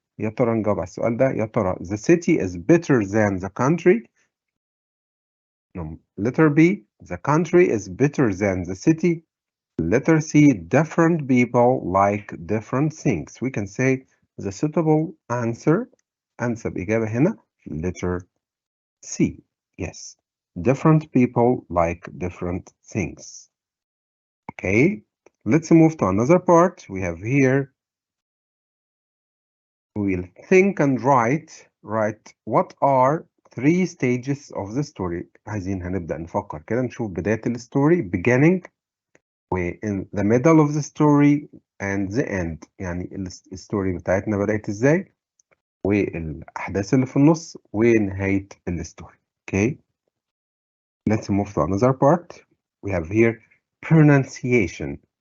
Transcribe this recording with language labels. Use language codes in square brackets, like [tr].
[ar] يا ترى نجاوب على السؤال ده. يا ترى [en] the city is better than the country. Letter B, the country is better than the city. Letter C, different people like different things. We can say the suitable answer. [ar] أنسب إجابة هنا [en] letter C. Yes, different people like different things. Okay, let's move to another part. We have here, we'll think and write what are 3 stages of the story. [ar] عايزين هنبدأ نفكر كده نشوف بداية الستوري [en] beginning in the middle of the story and the end. [ar] يعني الستوري بتاعتنا بدأت ازاي والأحداث اللي في النص ونهاية الستوري. [en] Okay, let's move to another part. We have here pronunciation.